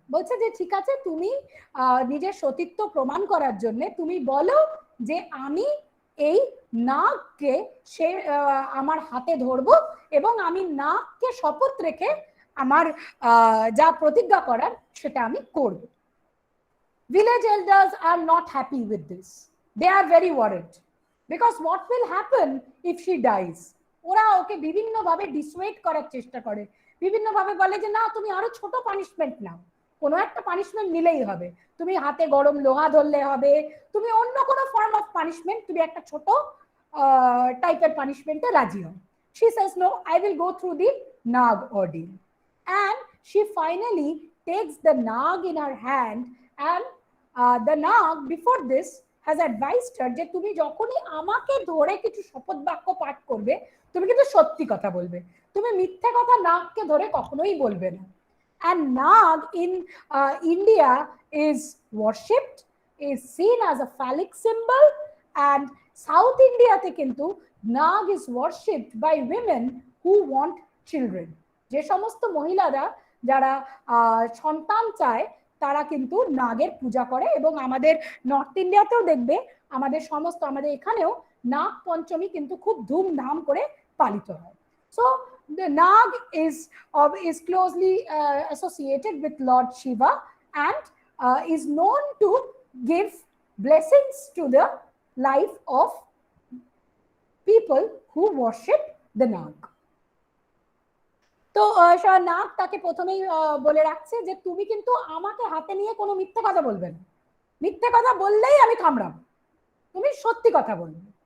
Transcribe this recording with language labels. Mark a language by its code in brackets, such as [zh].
[bn] বলছে যে ঠিক আছে তুমি নিজের সতীত্ব প্রমাণ করার জন্য তুমি বলো যে আমি এই নাগকে সে আমার হাতে ধরবো এবং আমি নাগকে শপথ রেখে আমার যা প্রতিজ্ঞা করার সেটা আমি করব. [en] Village elders are not happy with this. They are very worried because what will happen if she dies? [bn] ওরা ওকে বিভিন্ন ভাবে ডিসুয়েড করার চেষ্টা করে, বিভিন্ন ভাবে বলে যে না তুমি আরো ছোট পানিশমেন্ট নাও, কোনো একটা পানিশমেন্ট নিলেই হবে, তুমি হাতে গরম লোহা ধরলে হবে, তুমি অন্য কোনো ফর্ম অফ পানিশমেন্ট, তুমি একটা ছোট টাইপের পানিশমেন্টে রাজি হও. [en] She says no, I will go through the Nag ordeal. And she finally takes the Nag in her hand, and the Nag before this has advised her [bn] যে তুমি যখনই আমাকে ধরে কিছু শপথ বাক্য পাঠ করবে তুমি কিন্তু সত্যি কথা বলবে, তুমি মিথ্যে কথা নাগকে ধরে কখনোই বলবে না। [en] And Nag in India is worshipped, is seen as a phallic symbol, and South India [bn] te kintu [en] Nag is worshipped by women who want children. [bn] যে সমস্ত মহিলারা যারা সন্তান চায় তারা কিন্তু নাগের পূজা করে, এবং আমাদের নর্থ ইন্ডিয়াতেও দেখবে আমাদের এখানেও নাগ পঞ্চমী কিন্তু খুব ধুমধাম করে পালিত হয়। [en] So the Nag is closely associated with Lord Shiva and is known to give blessings to the life of people who worship the Nag. [bn] তো নাগ তাকে প্রথমেই বলে রাখছে যে তুমি কিন্তু আমাকে হাতে নিয়ে কোনো মিথ্যে কথা বলবে না, মিথ্যে কথা বললেই আমি কামড়াবো, তুমি সত্যি কথা বলবে।